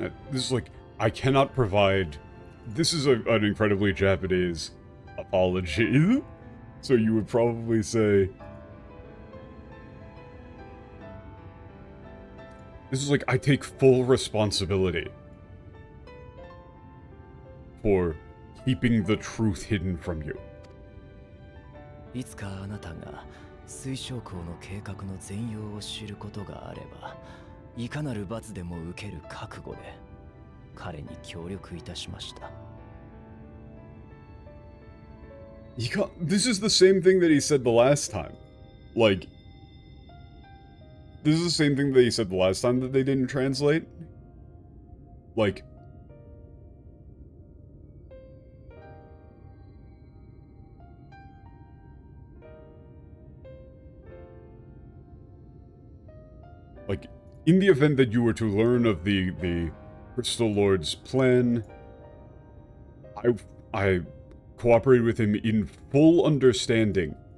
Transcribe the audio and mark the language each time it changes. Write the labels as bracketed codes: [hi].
[en] This is like, I cannot provide... This is an incredibly Japanese apology. So you would probably say... This is like, I take full responsibility for keeping the truth hidden from you. [ja] いつかあなたが水晶港の計画の全容を知ることがあれば、いかなる罰でも受ける覚悟で彼に協力いたしました。 [en] This is the same thing that he said the last time. Like, this is the same thing that he said the last time that they didn't translate. Like, in the event that you were to learn of the Crystal Lord's plan, I cooperated with him in full understanding.